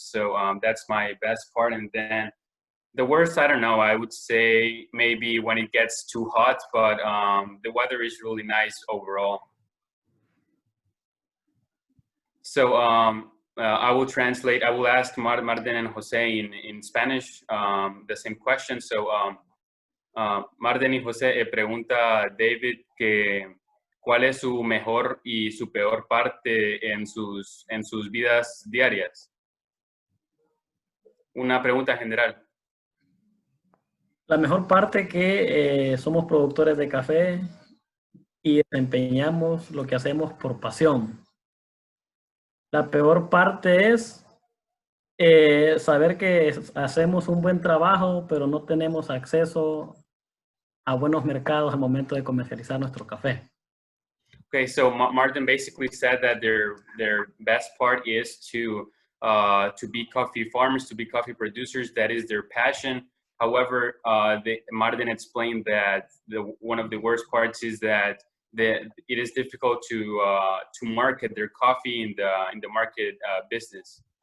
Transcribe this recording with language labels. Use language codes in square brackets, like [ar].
[en] So that's my best part. And then the worst, I don't know, I would say maybe when it gets too hot, but the weather is really nice overall. So I will translate. I will ask Marden and Jose in Spanish the same question. [es] So Marden y Jose pregunta a David que cuál es su mejor y su peor parte en sus vidas diarias. Una pregunta general. La mejor parte que somos productores de café y desempeñamos lo que hacemos por pasión. La peor parte es saber que hacemos un buen trabajo, pero no tenemos acceso a buenos mercados al momento de comercializar nuestro café. [en] Okay, so Martin basically said that their best part is to be coffee farmers, to be coffee producers. That is their passion. However, Martin explained that one of the worst parts is that it is difficult to market their coffee in the market business.